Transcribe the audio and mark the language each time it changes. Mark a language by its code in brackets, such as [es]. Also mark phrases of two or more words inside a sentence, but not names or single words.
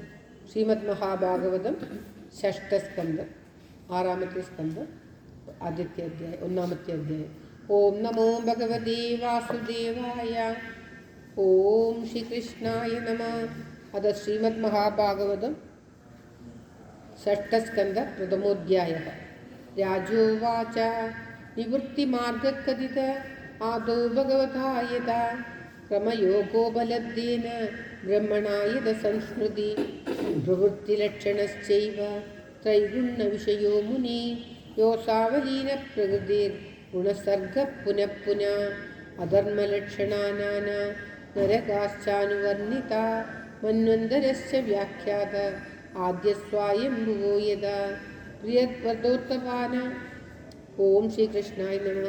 [ml] ശ്രീമദ് മഹാഭാഗവതം ഷഷ്ഠസ്കന്ധം ആറാമത്തെ സ്കന്ധം ആദ്യത്തെ അധ്യായം ഒന്നാമത്തെ അധ്യായം. [sa] ॐ नमो भगवते वासुदेवाय. ओं श्रीकृष्णाय नम. अथ श्रीमद् महाभागवतं षष्ठस्कन्ध प्रथमोऽध्यायः। राजोवाच निवृत्तिमार्गकथित आदौ भगवता यदा क्रमयोगोपलब्धेन ब्रह्मणा यद संस्मृति प्रवृत्तिलक्षणश्चैव त्रैगुण्यविषयो मुने योऽसावलीन प्रकृतिर्गुणसर्गः पुनः पुनः अधर्मलक्षणाना नरकाश्चानुवर्णिता मन्वन्तरस्य व्याख्यात आद्यस्वायम्भुवो यदा प्रियव्रतोत्तपान ओम श्री कृष्णाय नमः।